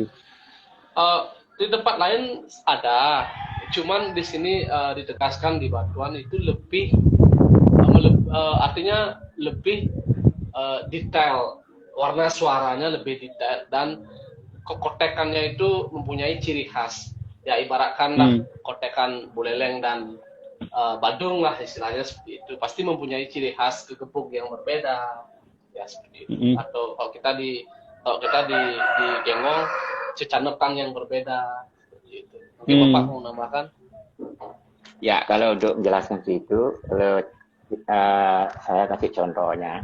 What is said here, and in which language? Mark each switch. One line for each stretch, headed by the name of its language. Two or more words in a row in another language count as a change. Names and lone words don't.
Indonesian: Di tempat lain ada, cuman di sini ditegaskan di Batuan itu lebih artinya lebih detail, warna suaranya lebih detail, dan kotekannya itu mempunyai ciri khas. Ya, ibaratkanlah kotekan buleleng dan badung lah istilahnya seperti itu, pasti mempunyai ciri khas kegebuk yang berbeda ya seperti itu. Atau kalau kita di genggong cecanekan yang berbeda seperti itu. Mungkin Bapak mau nambahkan? Ya, kalau untuk menjelaskan itu, saya kasih contohnya.